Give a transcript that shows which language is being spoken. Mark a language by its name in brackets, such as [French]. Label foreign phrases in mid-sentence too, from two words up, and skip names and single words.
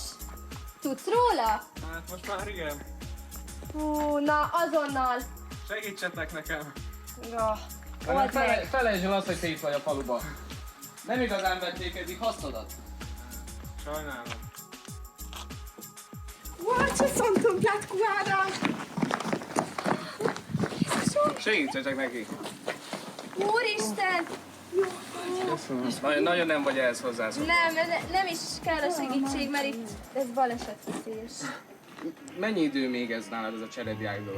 [Hungarian] Tudsz róla? Hát most már igen. Hú, na azonnal. Segítsetek nekem! Ja, old meg. Felejtsd el azt, hogy te itt vagy a faluba. Nem igazán vették eddig hasznodat. Sajnálom. [Romanian] What, ce s-a întâmplat cu Ada? [Hungarian] Segítsetek neki. Úristen! Nagyon nem vagy ehhez hozzászokva. Nem is kell a segítség, mert itt ez balesetveszélyes. Mennyi idő még ez nálad, ez a cserediák dolog?